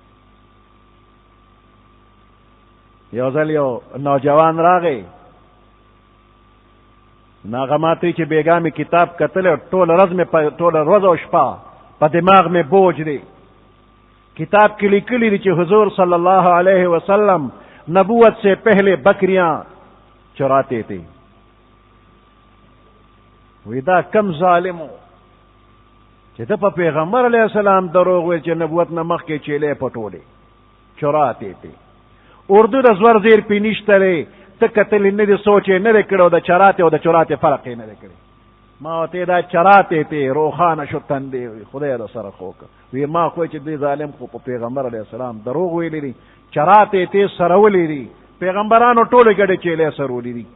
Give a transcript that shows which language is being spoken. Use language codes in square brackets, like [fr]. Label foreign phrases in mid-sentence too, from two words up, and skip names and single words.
[ps] یو ځل یو نوجوان راغی، هغه ماته چې بیګا مې کتاب کتلی، ټوله ورځ او شپه په دماغ مې بوج دی. کتاب کې لیکلی دی چې [ur] حضور [ar] صلی اللہ علیہ وسلم [ur] نبوت سے پہلے بکریاں چراتے تھے. [ps] وی دا کم ظالمو چې ته په پیغمبر [ar] علیہ السلام [ps] دروغ ویل چې نبوت نه مخکې چیلې پټولې [ur] چراتے تھے. [ps] اردو د [ur] زور زیر [ps] پې نشته دی، ته کتلی نه دي، سوچ یې نه دی کړی، او د چراتے او د چراتے فرق یې نه دی کړی. ما ورته دا [ur] چراتے تھے [ps] روخانه شو تندې، خدای د سره خو وی ما خو چې دې ظالم خو په پیغمبر [ar] علیہ السلام [ps] دروغ ویلی دي، [ur] چراتے تھے [ps] سرولې دي، پیغمبرانو ټولې ګډې چیلې سرولې دي.